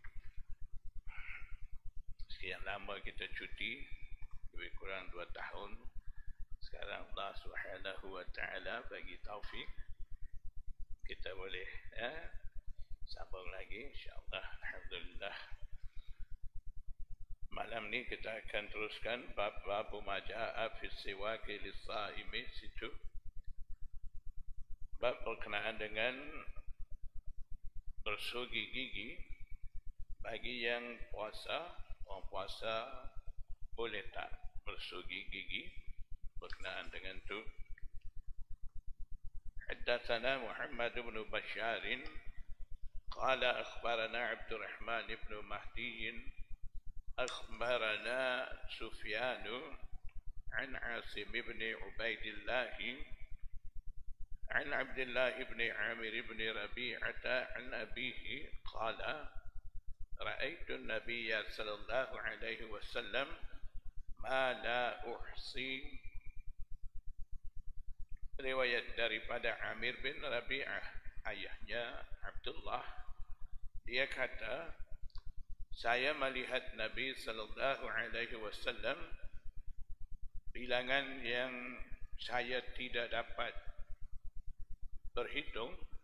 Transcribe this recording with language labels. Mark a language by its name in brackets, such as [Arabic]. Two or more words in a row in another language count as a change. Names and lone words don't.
[Malay] Sekian lama kita cuti, lebih kurang 2 tahun. Sekarang Allah [Arabic] سبحانه وتعالى [Malay] bagi taufik kita boleh sambung lagi insyaallah. Alhamdulillah. Malam ni kita akan teruskan bab [Arabic] ما جاء في سواك للصائم, [Malay] situ bab berkenaan dengan bersugi gigi bagi yang puasa. Orang puasa boleh tak bersugi gigi? Berkenaan dengan tu. [Arabic] حدثنا محمد بن بشار قال أخبرنا عبد الرحمن بن مهدي أخبرنا سفيان عن عاصم بن عبيد الله عن عبد الله بن عامر بن ربيعة عن أبيه قال رأيت النبي صلى الله عليه وسلم ما لا أحصي. [Malay] Riwayat daripada Amir bin Rabi'ah, ayahnya Abdullah, dia kata, saya melihat Nabi [Arabic] صلى الله عليه وسلم [Malay] bilangan yang saya tidak dapat berhitung.